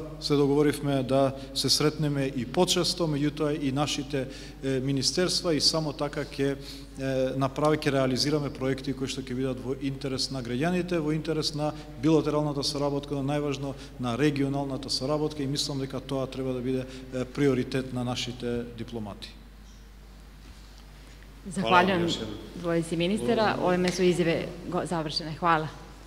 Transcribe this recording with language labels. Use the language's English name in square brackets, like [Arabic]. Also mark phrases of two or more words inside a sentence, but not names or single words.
[Macedonian] Се договоривме да се сретнеме и почесто, меѓутоа и нашите министерства, и само така ќе реализираме проекти кои што ќе бидат во интерес на граѓаните, во интерес на билатералната соработка, но најважно на регионалната соработка, и мислам дека тоа треба да биде приоритет на нашите дипломати. [Serbian] Zahvaljujem dvojici ministara. Ovime su izjave završene. Hvala.